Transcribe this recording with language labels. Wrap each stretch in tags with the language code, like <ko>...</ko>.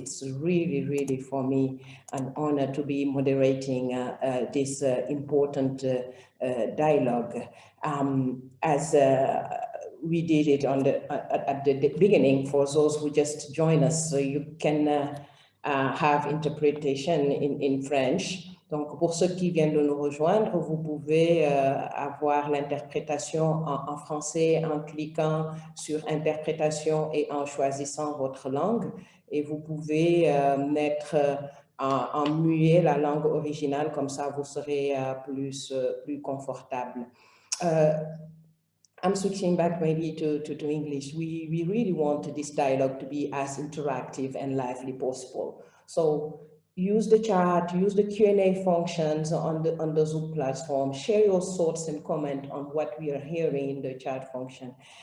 <en>It's really for me an honor to be moderating this important dialogue. As we did it on at the beginning for those who just joined us, so you can have interpretation in French.</en> <fr>Donc, pour ceux qui viennent de nous rejoindre, vous pouvez avoir l'interprétation en français en cliquant sur interprétation et en choisissant votre langue. Et vous pouvez mettre en muet la langue originale, comme ça vous serez plus confortable.</fr> <en>I'm switching back maybe to English. We really want this dialogue to be as interactive and lively possible. So use the chat, use the Q&A functions on the Zoom platform, share your thoughts and comment on what we are hearing in the chat function.</en>